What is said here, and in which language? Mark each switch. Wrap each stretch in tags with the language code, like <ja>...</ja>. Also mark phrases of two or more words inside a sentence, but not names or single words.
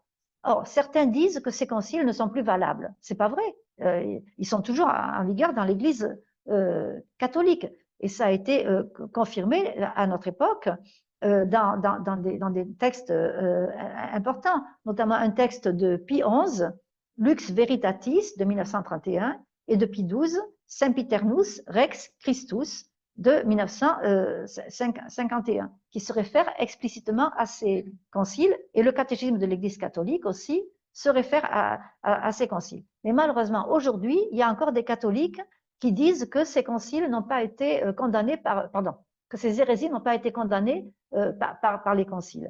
<fr>Or, certains disent que ces conciles ne sont plus valables. C'est pas vrai. Ils sont toujours en vigueur dans l'Église catholique. Et ça a été confirmé à notre époque dans des textes importants, notamment un texte de Pie XI, Lux Veritatis de 1931, et de Pie XII, Sempiternus Rex Christus de 1951, qui se réfère explicitement à ces conciles, et le catéchisme de l'Église catholique aussi se réfère à ces conciles. Mais malheureusement, aujourd'hui, il y a encore des catholiques qui disent que ces conciles n'ont pas été condamnés que ces hérésies n'ont pas été condamnées par les conciles.</fr>